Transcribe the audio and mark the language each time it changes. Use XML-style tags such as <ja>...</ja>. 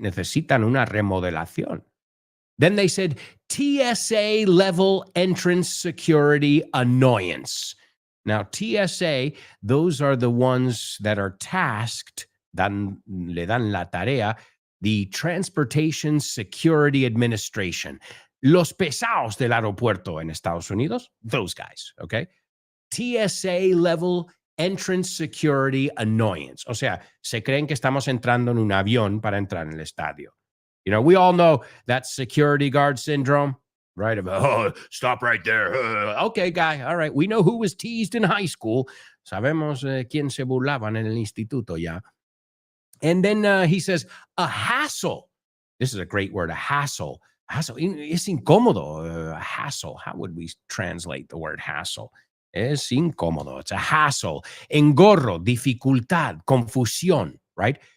<es>Necesitan una remodelación.</es> <en>Then they said TSA level entrance security annoyance. Now, TSA, those are the ones that are tasked,</en> <es>le dan la tarea,</es> <en>the Transportation Security Administration.</en> <es>Los pesados del aeropuerto en Estados Unidos,</es> <en>those guys, okay? TSA level entrance security annoyance.</en> <es>O sea, se creen que estamos entrando en un avión para entrar en el estadio.</es> <en>You know, we all know that security guard syndrome, right? Oh, stop right there. Okay, guy. All right. We know who was teased in high school.</en> <es>Sabemos quién se burlaban en el instituto, ya.</es> <en>And then he says, a hassle. This is a great word, a hassle. Hassle.</en> <es>Es incómodo.</es> <en>Hassle. How would we translate the word hassle?</en> <es>Es incómodo.</es> <en>It's a hassle.</en> <es>Engorro, dificultad, confusión, right?</es>